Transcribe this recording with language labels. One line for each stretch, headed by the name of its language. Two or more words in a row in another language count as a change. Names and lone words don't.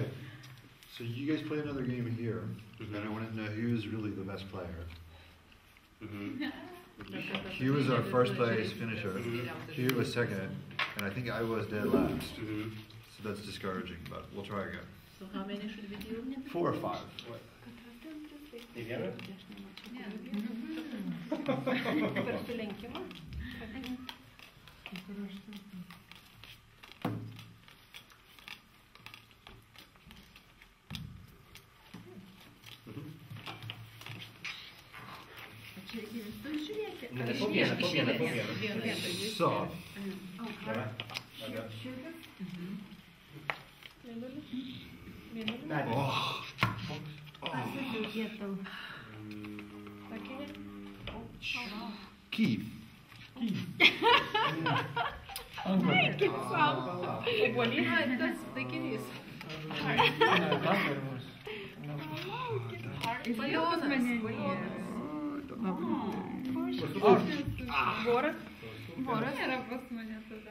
English: So you guys play another game here, and I want to know who's really the best player. Hugh was our first place finisher. Hugh was second, and I think I was dead last. So that's discouraging, but we'll try again. So how many should we do? 4 or 5. Together?
Lithuanian: Per sulenkimą? Po vieną.
English: So, oh, key.
Lithuanian: Obuolį, tas taikinys. Voras yra pas mane tada.